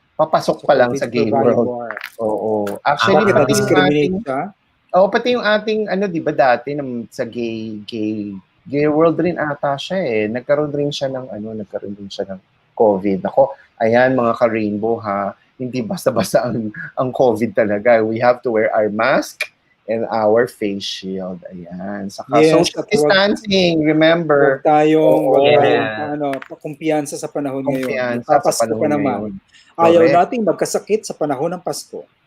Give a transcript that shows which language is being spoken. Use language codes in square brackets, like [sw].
[tl] Papasok pa lang sa Gay World. Oo. Actually, pati yung ating, di ba dati, sa gay world rin ata siya Nagkaroon rin siya ng COVID. Ako, ayan mga ka-rainbow ha, hindi basta-basta ang COVID talaga. [en] We have to wear our mask and our face shield. Ayan. Saka social distancing, remember. [tl] Huwag tayong kumpiyansa sa panahon ngayon. Papasko pa naman. Ayaw nating magkasakit sa panahon ng Pasko.